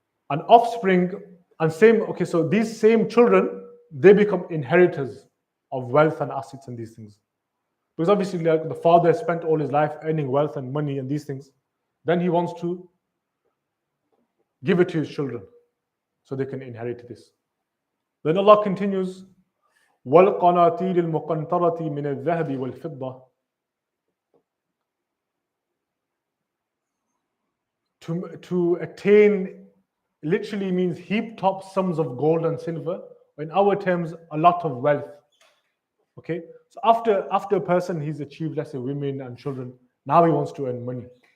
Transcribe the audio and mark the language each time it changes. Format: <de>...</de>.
<en>And offspring, and same, okay, so these same children, they become inheritors of wealth and assets and these things. Because obviously, like the father has spent all his life earning wealth and money and these things. Then he wants to give it to his children so they can inherit this. Then Allah continues,</en> <ar>وَالْقَنَاطِيرِ الْمُقَنْطَرَةِ مِنَ الذَّهَبِ وَالْفِضَّةِ.</ar> <en>To attain literally means heaped up sums of gold and silver, or in our terms, a lot of wealth. Okay, so after a person he's achieved, let's say, women and children, now he wants to earn money.</en>